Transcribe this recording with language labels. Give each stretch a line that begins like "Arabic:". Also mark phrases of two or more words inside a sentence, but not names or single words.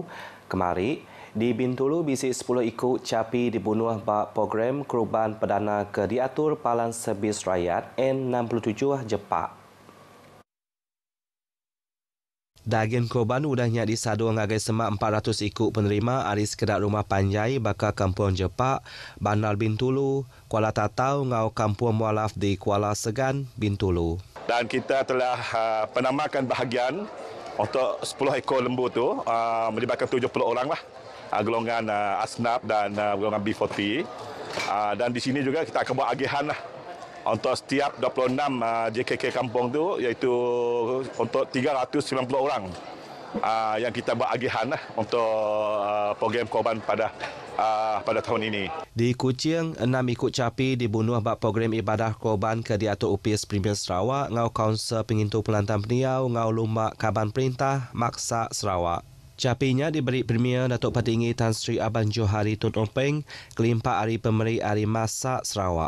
Iban: Kemari, di Bintulu bisi 10 ikut capi dibunuh bak program korban perdana ke diatur palan servis rakyat N67 Jepak. Daging korban udahnya disadu ngagai semak 400 ikut penerima hari sekedar rumah panjai bakal Kampung Jepak, Bandar Bintulu, Kuala Tatau ngau Kampung Mualaf di Kuala Segan, Bintulu.
Malay: Dan kita telah penamakan bahagian untuk 10 ekor lembu tu melibatkan 70 orang lah. Golongan Asnaf dan golongan B40. Dan di sini juga kita akan buat agihan lah untuk setiap 26 JKK kampung tu, iaitu untuk 390 orang. yang kita buat agihan lah untuk program korban pada tahun ini.
Iban: Di Kuching, 6 ikut capi dibunuh bak program ibadah korban ke diatur UPS Premier Sarawak ngau Kaunsil Pengintu Pelantan Peniau ngau Lumak Kaban Perintah Maksa Sarawak. Capinya diberi Premier Datuk Petinggi Tan Sri Aban Johari Tun Openg kelimpa Hari Pemeri Hari Masak Sarawak.